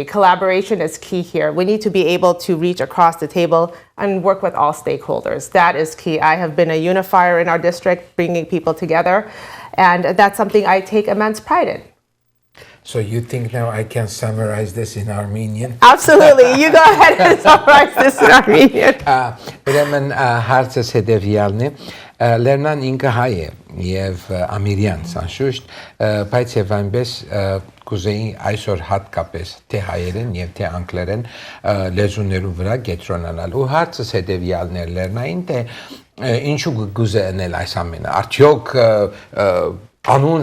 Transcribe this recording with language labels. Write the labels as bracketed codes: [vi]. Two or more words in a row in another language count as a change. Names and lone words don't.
[en] Collaboration is key here. We need to be able to reach across the table and work with all stakeholders. That is key. I have been a unifier in our district, bringing people together. And that's something I take immense pride in. So you think now I can summarize this in Armenian? Absolutely. You go ahead and summarize this in Armenian. [hy] Ուրեմն հարցս հետևյալն է. Լեռնան ինքը հայ է եւ Ամիրյանց անշուշտ, բայց եւ այնպես կուզեի այսօր հատկապես թե հայերեն եւ թե անգլերեն լեզուներու վրա կենտրոնանալ։ Ու հարցս հետևյալն է Լեռնային, թե ինչու կուզենել այս ամենը։ Արդյոք անուն